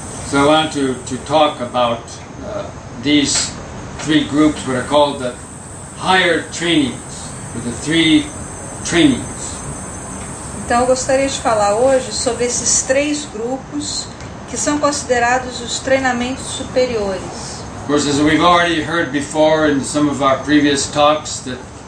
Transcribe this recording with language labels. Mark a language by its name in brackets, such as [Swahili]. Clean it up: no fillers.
[English] So I want to talk about these 3 groups, what are called the higher trainings, or the 3 trainings. [Portuguese] Então eu gostaria de falar hoje sobre esses 3 grupos que são considerados os treinamentos superiores. [English] Of course, as we've already heard before in some of our previous talks, that